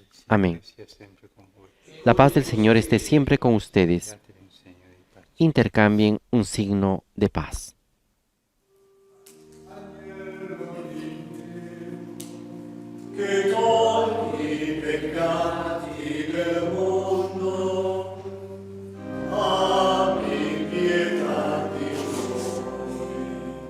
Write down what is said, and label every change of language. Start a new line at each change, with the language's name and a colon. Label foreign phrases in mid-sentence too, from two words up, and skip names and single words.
Spanish: Amén. La paz del Señor esté siempre con ustedes. Intercambien un signo de paz.
Italian: che togli i peccati del mondo, abbi pietà di noi.